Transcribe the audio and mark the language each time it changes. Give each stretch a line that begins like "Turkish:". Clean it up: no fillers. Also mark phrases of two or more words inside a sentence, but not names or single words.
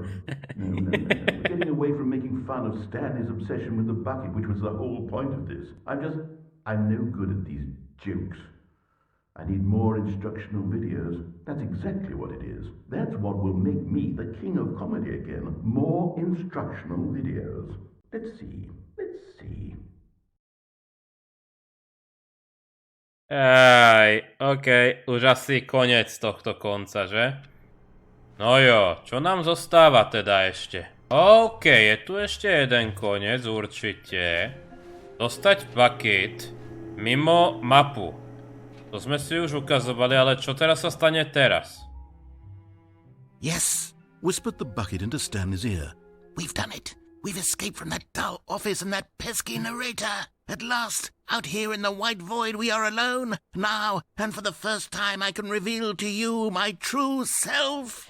English: We're getting away from making fun of Stanley's obsession with the bucket, which was the whole point of this. I'm no good at these jokes. I need more instructional videos. That's exactly what it is. That's what will make me the king of comedy again. More instructional videos. Let's see.
Slovak: OK, už asi koniec tohto konca, že? No jo, čo nám zostáva teda ešte? OK, je tu ešte jeden koniec určite. Dostať bucket mimo mapu. To sme si už ukazovali, ale čo teraz sa stane teraz?
English: Yes, whispered the bucket into Stanley's ear. We've done it. We've escaped from that dull office and that pesky narrator. At last, out here in the white void, we are alone. Now, and for the first time, I can reveal to you my true self.